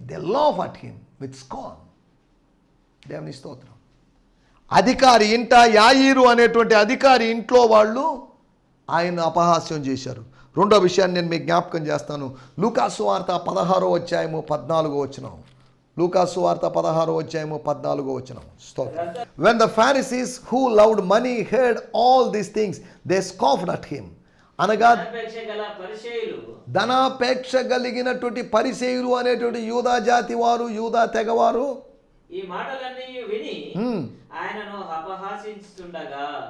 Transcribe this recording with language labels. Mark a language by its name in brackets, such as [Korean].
[English] They laughed at him with scorn. [Telugu] దేవుని స్తోత్రం. అధికారి ఇంట, యాయీరు అనేటువంటి అధికారి ఇంట్లో వాళ్ళు ఆయన అపహాస్యం చేశారు. రెండో విషయాన్ని నేను మీకు జ్ఞాపకం చేస్తాను. లూకా సువార్త 16వ అధ్యాయము 14వ వచనం. లూకా సువార్త 16వ అధ్యాయము 14వ వచనం. స్తోత్రం. [English] When the Pharisees who loved money heard all these things, they scoffed at him. [Telugu] అనగా ధనాపేక్ష గల పరిచయులు ధనాపేక్ష కలిగినటువంటి పరిసయ్యులు అనేటువంటి యూదా జాతి వారు, యూదా తెగవారు ఈ మాటలన్నీ విని ఆయనను అపహాసించుతుండగా